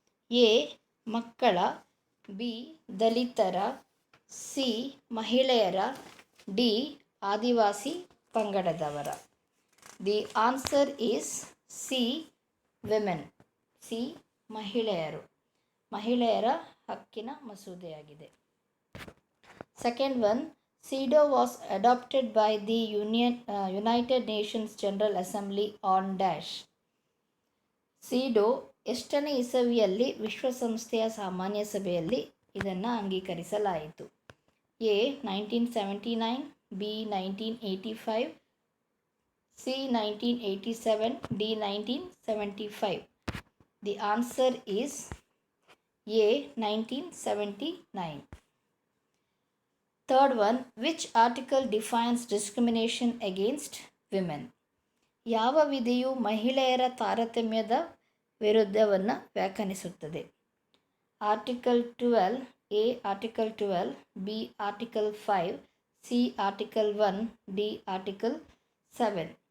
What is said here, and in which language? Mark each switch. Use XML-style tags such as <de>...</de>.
<kn>A ಮಕ್ಕಳ, B ದಲಿತರ, C ಮಹಿಳೆಯರ, D Adivasi ಪಂಗಡದವರ.</kn> <en>The answer is C women.</en> <kn>C ಮಹಿಳೆಯರ ಹಕ್ಕಿನ ಮಸೂದೆಯಾಗಿದೆ.</kn> <en>Second one, CEDAW was adopted by the United Nations General Assembly on dash.</en> <kn>CEDAW ಎಷ್ಟನೇ ಇಸವಿಯಲ್ಲಿ ವಿಶ್ವಸಂಸ್ಥೆಯ ಸಾಮಾನ್ಯ ಸಭೆಯಲ್ಲಿ ಇದನ್ನು ಅಂಗೀಕರಿಸಲಾಯಿತು? A 1979, B 1985, C 1987, D 1975.</kn> <en>The answer is A 1979. Third one, which article defines discrimination against women?</en> <kn>ಯಾವ ವಿಧಿಯು ಮಹಿಳೆಯರ ತಾರತಮ್ಯದ ವಿರುದ್ಧವನ್ನು ವ್ಯಾಖ್ಯಾನಿಸುತ್ತದೆ? Article 12, A article 12, B article 5, C article 1, D article 7.</kn>